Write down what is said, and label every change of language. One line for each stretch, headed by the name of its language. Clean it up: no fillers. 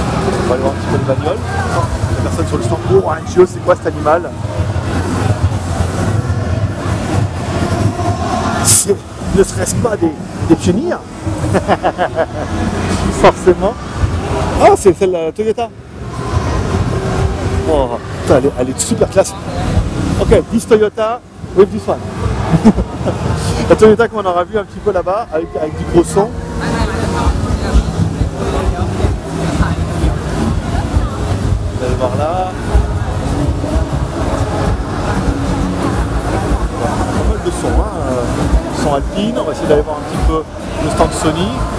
French: On va aller voir un petit peu les bagnoles. La personne sur le stand. Oh, un chiot, c'est quoi cet animal? Ne serait-ce pas des Pioneer? Forcément. Ah, c'est celle de la Toyota. Oh, putain, elle est super classe.
English: Ok, this Toyota with this one.
French: La Toyota qu'on aura vu un petit peu là-bas avec du gros son. Vous allez voir là. Pas mal de son, hein. Son Alpine. On va essayer d'aller voir un petit peu le stand Sony.